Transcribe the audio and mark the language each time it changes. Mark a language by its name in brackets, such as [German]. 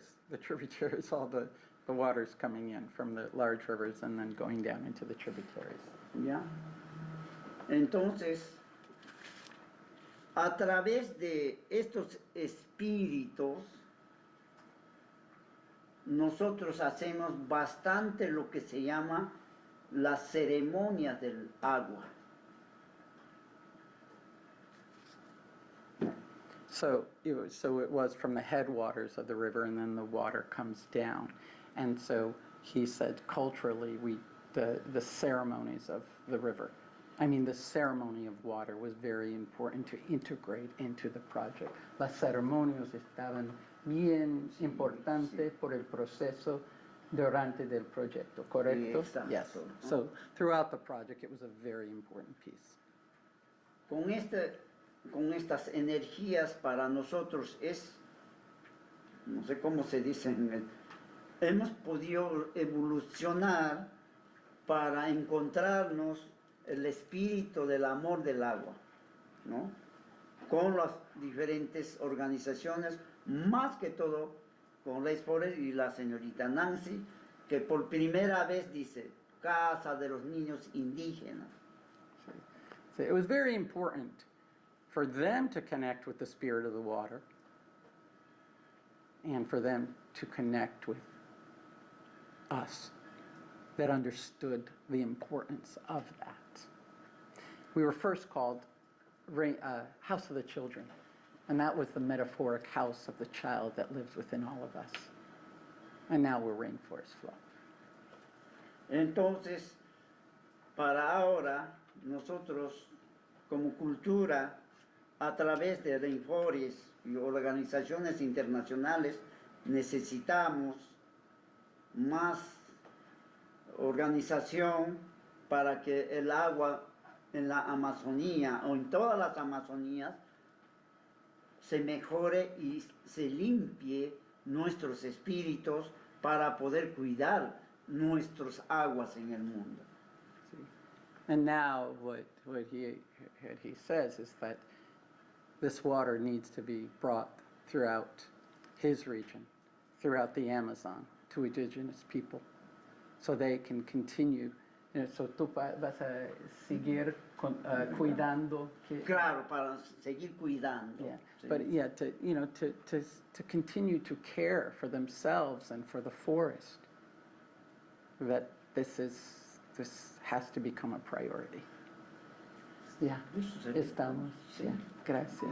[English] the tributaries, all the waters coming in from the large rivers and then going down into the tributaries. [Spanish] ¿Ya? Entonces, a través de estos espíritus, nosotros hacemos bastante lo que se llama las ceremonias del agua. [English] So it was from the headwaters of the river, and then the water comes down. And so he said, culturally, the ceremonies of the river, I mean, the ceremony of water was very important to integrate into the project. [Spanish] Las ceremonias estaban bien importantes por el proceso durante del proyecto, ¿correcto? Exacto. [English] Yes. So throughout the project, it was a very important piece. [Spanish] Con estas energías para nosotros es, no sé cómo se dice, hemos podido evolucionar para encontrarnos el espíritu del amor del agua, ¿no? Con las diferentes organizaciones, más que todo con Rainforest y la señorita Nancy, que por primera vez dice, Casa de los Niños Indígenas. [English] So it was very important for them to connect with the spirit of the water and for them to connect with us that understood the importance of that. We were first called House of the Children, and that was the metaphoric house of the child that lives within all of us. And now we're Rainforest Flow. [Spanish] Entonces, para ahora, nosotros como cultura, a través de Rainforest y organizaciones internacionales, necesitamos más organización para que el agua en la Amazonía o en todas las Amazonías se mejore y se limpie nuestros espíritus para poder cuidar nuestras aguas en el mundo. [English] See? And now what he says is that this water needs to be brought throughout his region, throughout the Amazon, to indigenous people, so they can continue. [Spanish] So tú vas a seguir cuidando. Claro, para seguir cuidando. [English] Yeah, [Spanish] Sí. [English] but yeah, to continue to care for themselves and for the forest. That this has to become a priority. [Spanish] Yeah, estamos. Sí. Yeah, gracias.